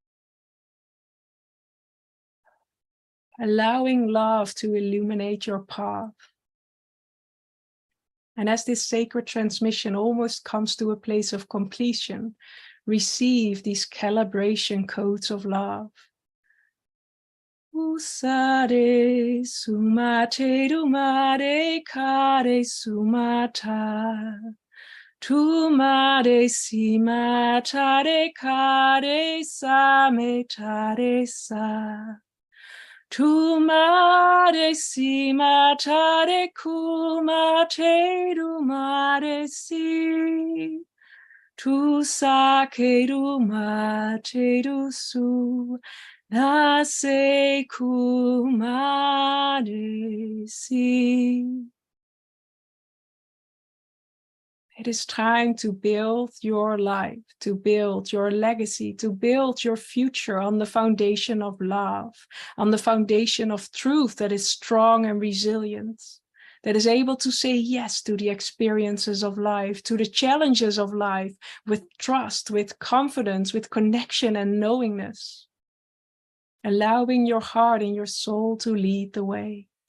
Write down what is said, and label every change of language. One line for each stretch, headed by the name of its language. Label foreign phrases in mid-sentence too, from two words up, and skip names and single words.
English: Allowing love to illuminate your path. And as this sacred transmission almost comes to a place of completion, receive these calibration codes of love. Usare sumate dumare kare sumata. Tumare simatare kare sametare sa. Tumare simatare kumate dumare si. Tu sake dumate du su. Nase kumare si. It is time to build your life, to build your legacy, to build your future on the foundation of love, on the foundation of truth that is strong and resilient, that is able to say yes to the experiences of life, to the challenges of life, with trust, with confidence, with connection and knowingness, allowing your heart and your soul to lead the way.